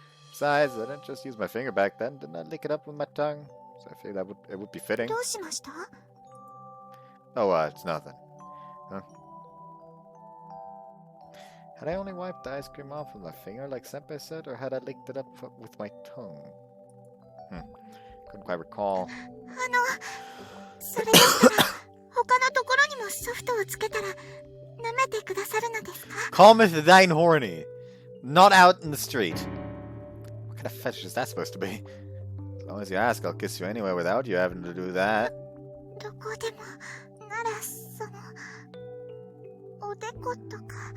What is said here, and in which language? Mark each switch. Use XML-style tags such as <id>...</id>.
<en>Besides, I didn't just use my finger back then, didn't I lick it up with my tongue? So I figured it would be fitting.</en> <ja>どうしました？</ja> <en>Oh, it's nothing. Huh? Had I only wiped the ice cream off with my finger like Senpai said, or had I licked it up with my tongue? Couldn't quite recall.</en> <ja>それだったら他のところにもソフトをつけたら舐めてくださるのですか？</ja> <en>Calmeth thine horny. Not out in the street. What kind of fetish is that supposed to be? As long as you ask, I'll kiss you anyway without you having to do that.</en> <ja>どこでもならおでことか。</ja>